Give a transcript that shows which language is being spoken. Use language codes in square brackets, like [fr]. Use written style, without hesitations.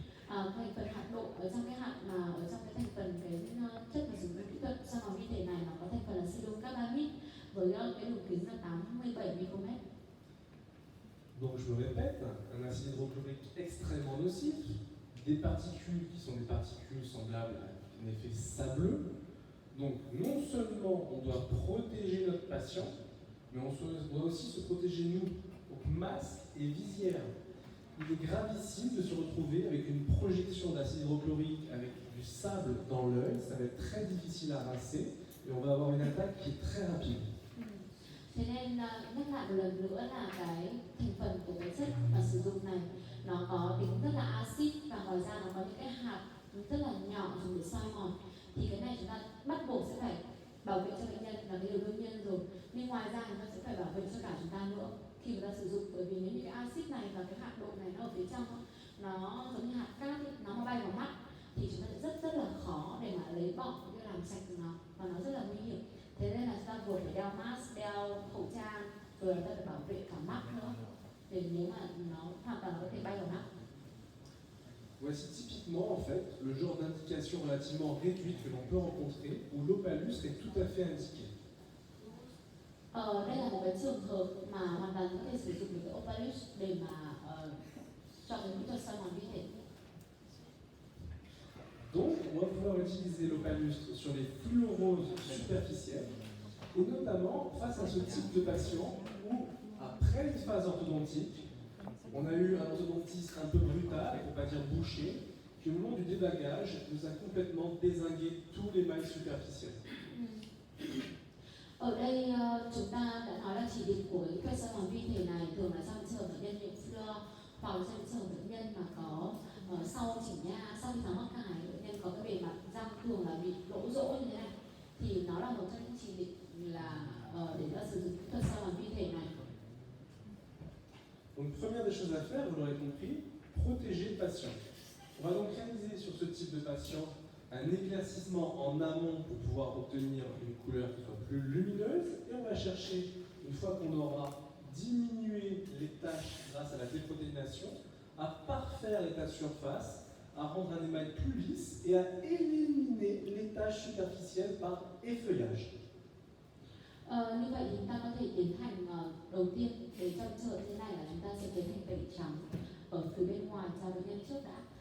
[vi] Thành phần hạt độ ở trong cái hạt mà ở trong cái thành phần cái chất mà sử dụng kỹ thuật soi mòn vi thể này, nó có thành phần là silicarbamide với cái đường kính là 87 micromet. [fr] Donc je me répète, un acide hydrochlorique extrêmement nocif, des particules qui sont des particules semblables à un effet sableux. Donc non seulement on doit protéger notre patient, mais on doit aussi se protéger nous. Donc masque et visière. Il est gravissime de se retrouver avec une projection d'acide hydrochlorique avec du sable dans l'œil, ça va être très difficile à rincer et on va avoir une attaque qui est très rapide. [vi] Thế nên nhắc lại một lần nữa là cái thành phần của cái chất mà sử dụng này nó có tính rất là axit, và ngoài ra nó có những cái hạt rất là nhỏ dùng để soi mòn, thì cái này chúng ta bắt buộc sẽ phải bảo vệ cho bệnh nhân, là cái điều đương nhiên rồi, nhưng ngoài ra chúng ta sẽ phải bảo vệ cho cả chúng ta nữa khi người ta sử dụng, bởi vì nếu những cái axit này và cái hạt độ này nó ở phía trong nó giống như hạt cát ấy, nó mà bay vào mắt thì chúng ta sẽ rất là khó để mà lấy bỏ cũng như làm sạch nó, và nó rất là nguy hiểm. Thế nên là chúng ta vừa phải đeo mask, đeo khẩu trang, rồi chúng ta phải bảo vệ cả mắt nữa, để nếu mà nó hoàn toàn có thể bay vào mắt. [fr] Voici typiquement en fait le genre d'indication relativement réduite que l'on peut rencontrer où l'opalus est tout à fait indiqué. [vi] Đây là một cái trường hợp mà hoàn toàn có thể sử dụng được cái opalus để mà cho cái kỹ thuật soi mòn vi thể. [fr] Donc, on va pouvoir utiliser l'opalus sur les fluoroses superficielles, et notamment face à ce type de patient où, après une phase orthodontique, on a eu un orthodontiste un peu brutal, pour ne pas dire bouché, qui au moment du débagage nous a complètement dézingué tous les mailles superficielles. [vi] Ở đây chúng ta đã nói là chỉ định của cái kỹ thuật soi mòn vi thể này thường là trong trường hợp bệnh nhân nhiễm fluor, hoặc là trong trường hợp bệnh nhân mà có sau chỉnh nha, sau khi tháo mắc cài, bệnh nhân có cái bề mặt răng thường là bị lỗ rỗ như thế này, thì nó là một trong những chỉ định là để ta sử dụng kỹ thuật soi mòn vi thể này. [fr] Donc, première des choses à faire, vous l'aurez compris, protéger le patient. On va donc réaliser sur ce type de patient un éclaircissement en amont pour pouvoir obtenir une couleur qui soit plus lumineuse, et on va chercher, une fois qu'on aura diminué les taches grâce à la déprotéination, à parfaire l'état de surface, à rendre un émail plus lisse et à éliminer les taches superficielles par effeuillage. [vi] Như vậy thì chúng ta có thể tiến hành đầu tiên để trong trường hợp thế này là chúng ta sẽ tiến hành tẩy trắng ở phía bên ngoài cho bệnh nhân trước đã.